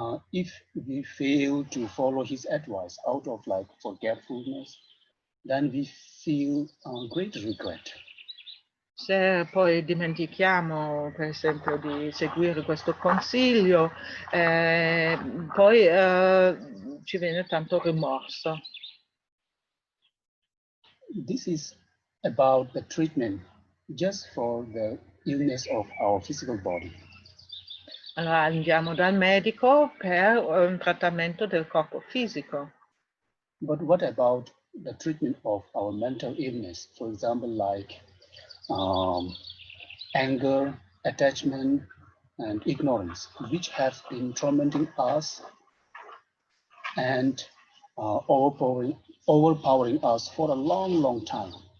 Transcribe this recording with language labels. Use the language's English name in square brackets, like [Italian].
[English] If we fail to follow his advice out of like forgetfulness, then we feel great regret. [Italian] Se poi dimentichiamo, per esempio, di seguire questo consiglio, poi ci viene tanto rimorso. [English] This is about the treatment just for the illness of our physical body. [Italian] Allora andiamo dal medico per un trattamento del corpo fisico. [English] But what about the treatment of our mental illness? For example, like anger, attachment, and ignorance, which have been tormenting us and overpowering us for a long, long time.